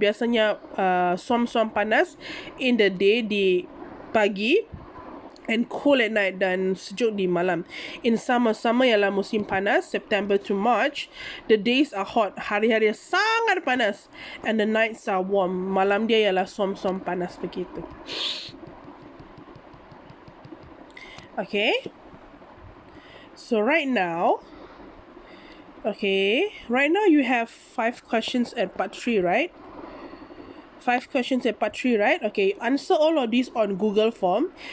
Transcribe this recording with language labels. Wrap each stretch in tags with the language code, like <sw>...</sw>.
<ms>Biasanya suam-suam panas</ms> <en>in the day,</en> <ms>di pagi,</ms> <en>and cool at night,</en> <ms>dan sejuk di malam.</ms> <en>In summer</en> <ms>ialah musim panas,</ms> <en>September to March. The days are hot,</en> <ms>hari-hari sangat panas,</ms> <en>and the nights are warm.</en> <ms>Malam dia ialah suam-suam panas begitu.</ms> <en>Okay, so right now you have 5 questions at part 3, right? 5 questions at part 3, right? Okay, answer all of these on Google form.</en>